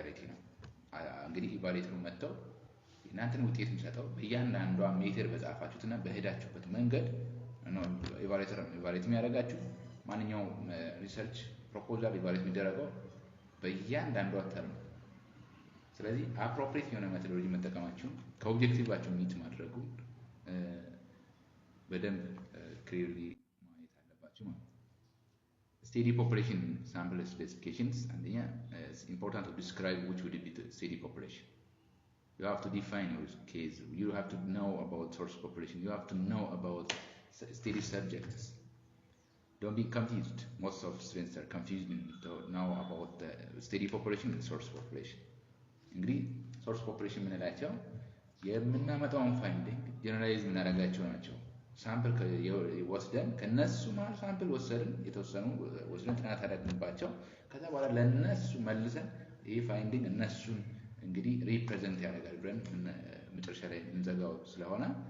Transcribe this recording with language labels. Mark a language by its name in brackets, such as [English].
[Amharic] ነው። እንግዲህ ኢቫሉዌተሩ መጥተው እናንተን ውጤት የሚሰጠው በእያንዳንዷ ሜትር በጻፋችሁትና በሄዳችሁበት መንገድ ነው። ኢቫሉዌት የሚያደርጋችሁ ማንኛውም ሪሰርች ፕሮፖዛል ኢቫሉዌት የሚደረገው በእያንዳንዷ ተርም። ስለዚህ አፕሮፕሪየት የሆነ ሜቶዶሎጂ መጠቀማችሁ ከኦብጀክቲቫችሁ ሚት ማድረጉ በደንብ [English] clearly [Amharic] ማየት አለባችሁ ማለት ነው። [English] Steady population sample specifications አንደኛ it's important to describe which would be the steady population. You have to define your case. You have to know about source population. You have to know about steady subjects. Don't be confused. Most of students are confused now about the steady population and source population. [Amharic] እንግዲህ source population የምንላቸው የምናመጣውን ፋይንዲንግ ጀነራላይዝ የምናደርጋቸው ናቸው። ሳምፕል ወስደን ከነሱ ማለት ሳምፕል ወሰድን የተወሰኑ ወስደን ጥናት አደረግንባቸው ከዛ በኋላ ለነሱ መልሰን ይሄ ፋይንዲንግ እነሱን እንግዲህ ሪፕሬዘንት ያደርጋል ብለን መጨረሻ ላይ እንዘጋው ስለሆነ